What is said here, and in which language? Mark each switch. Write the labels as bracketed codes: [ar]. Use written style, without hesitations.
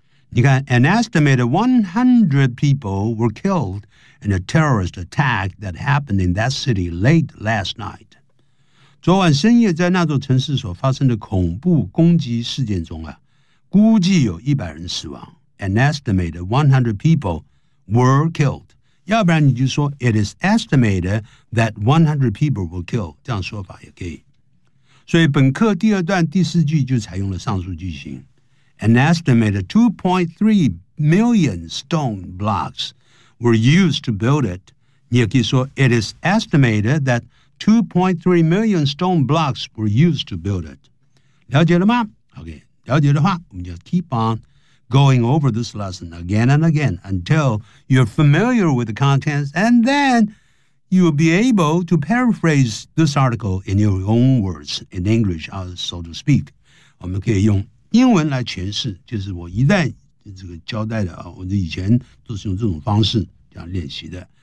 [en] 你看 an estimated 100 people were killed in a terrorist attack that happened in that city late last night， [zh] 昨晚深夜在那座城市所发生的恐怖攻击事件中啊，估计有100人死亡。 [en] An estimated 100 people were killed， [zh] 要不然你就说 [en] It is estimated that 100 people were killed， 这样说法也可以。 [zh] 所以本课第二段第四句就采用了上述句型。 [en] An estimated 2.3 million stone blocks were used to build it， [zh] 你也可以说 [en] It is estimated that2.3 million stone blocks were used to build it. [zh] 了解了吗？ [en] OK， [zh] 了解的话，我们就 [en] keep on going over this lesson again and again until you're familiar with the contents, and then you'll be able to paraphrase this article in your own words, in English, so to speak. [zh] 我们可以用英文来诠释，就是我一再这个交代的，我以前都是用这种方式这样练习的。